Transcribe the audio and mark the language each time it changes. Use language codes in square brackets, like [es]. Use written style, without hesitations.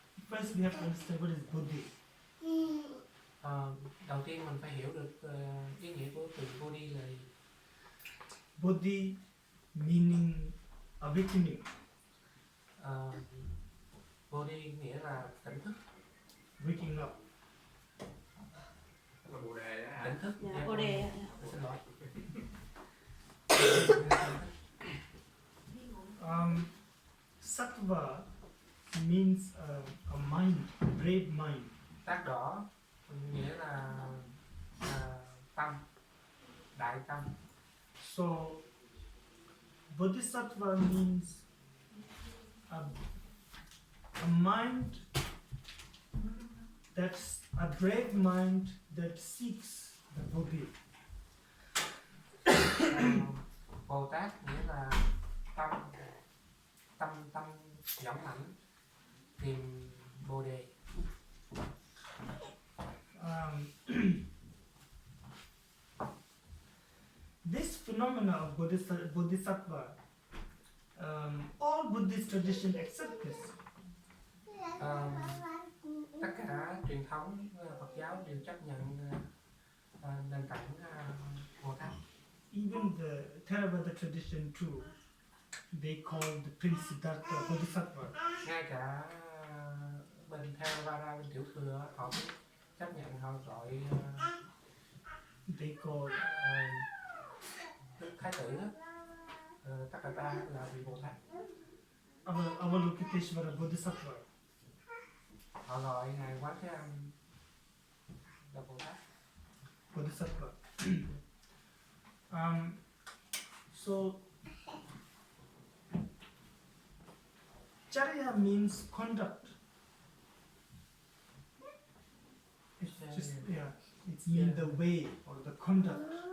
[en] First we have to understand what is Bodhi. [vi] Đầu tiên mình phải hiểu được ý nghĩa của từ Bodhi là gì. [en] Bodhi meaning awakening. [vi] Bodhi nghĩa là tỉnh thức. [en] Waking up. [vi] Là Bồ đề đó hả? Tỉnh thức. Dạ, Bồ đề. Xin lỗi. [en] Sattva means a mind, a brave mind. [vi] Tát đỏ nghĩa là tâm, đại tâm. [en] So Bodhisattva means a mind that's a brave mind that seeks the Bodhi. [vi] Bồ Tát nghĩa là tâm dũng mãnh tìm Bồ đề. [en] This phenomena of Bodhisattva, all Buddhist tradition accept this. [vi] Tất cả truyền thống Phật giáo đều chấp nhận nền tảng Bồ Tát. [en] Even the Theravada tradition too, they call the Prince Siddhartha Bodhisattva. [vi] Ngay cả bên Theravada, bên Tiểu Thừa, họ cũng chấp nhận, họ gọi [en] They call [vi] Đức Thái Tử đó, tất cả ta là vị Bồ Tát. [en] Avalokiteshvara Bodhisattva. [vi] Họ gọi ngài Quán Thế Âm là Bồ Tát. [en] Bodhisattva. So Charya means conduct. It's just it's mean the way or the conduct.